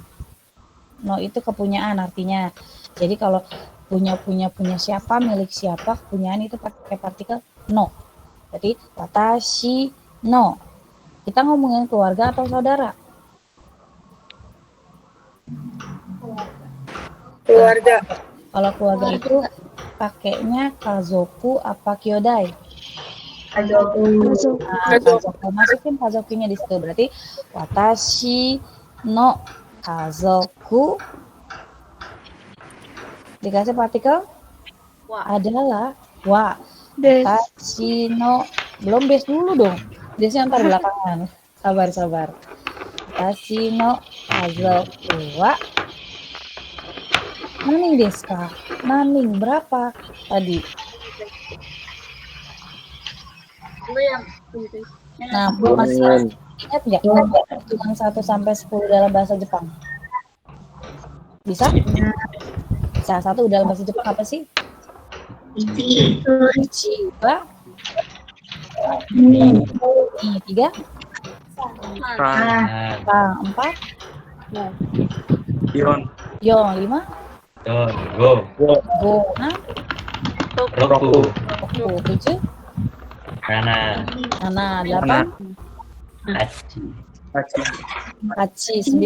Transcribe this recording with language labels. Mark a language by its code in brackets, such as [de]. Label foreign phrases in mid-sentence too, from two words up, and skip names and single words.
[id] No itu kepunyaan artinya. Jadi kalau punya siapa, milik siapa, kepunyaan itu pakai partikel no. Jadi [ja] watashi no. [id] Kita ngomongin keluarga atau saudara? Keluarga. Kalau keluarga itu pakainya kazoku apa kyodai? Kazoku. Kazoku. Masukin kazokunya di situ. Berarti [ja] watashi no kazoku [id] dikasih partikel adalah wa. [ja] Watashi no, [id] belum des dulu dong. Desnya ntar belakangan. Sabar. [ja] Watashi no kazoku wa naning desu ka? [id] Naning berapa tadi? Nah, masih ingat nggak hitungan 1 sampai 10 dalam bahasa Jepang? Bisa? Bisa. 1 dalam bahasa Jepang apa sih? Ichi. Ichi. 2. 3. Sang. 4. Yon. Yon. 5. Go. Go. 6. Roku. 7. Kana. 8. Hachi. Hachi. 9.